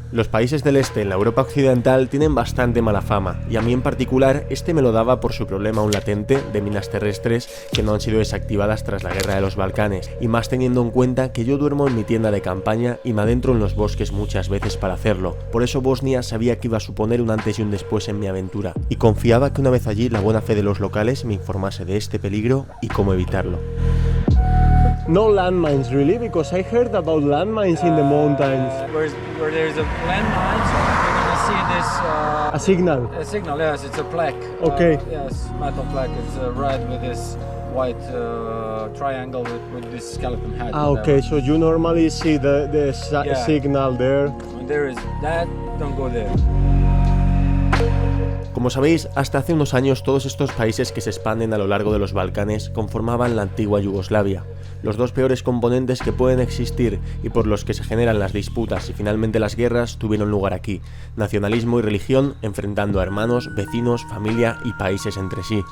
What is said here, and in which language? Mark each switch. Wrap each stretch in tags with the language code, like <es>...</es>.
<es>Los países del este en la Europa occidental tienen bastante mala fama, y a mí en particular este me lo daba por su problema aún latente de minas terrestres que no han sido desactivadas tras la guerra de los Balcanes, y más teniendo en cuenta que yo duermo en mi tienda de campaña y me adentro en los bosques muchas veces para hacerlo. Por eso Bosnia sabía que iba a suponer un antes y un después en mi aventura, y confiaba que una vez allí la buena fe de los locales me informase de este peligro y cómo evitarlo.</es> <en>No landmines really, because I heard about landmines in the mountains. Where there's a landmine, you're gonna see this. A signal. A signal, yes, it's a plaque. Okay. Yes, metal plaque. It's red with this white triangle with this skeleton head. Okay, so you normally see the signal there. When there is that, don't go there.</en> <es>Como sabéis, hasta hace unos años todos estos países que se expanden a lo largo de los Balcanes conformaban la antigua Yugoslavia, los dos peores componentes que pueden existir y por los que se generan las disputas y finalmente las guerras tuvieron lugar aquí: nacionalismo y religión enfrentando a hermanos, vecinos, familia y países entre sí.</es>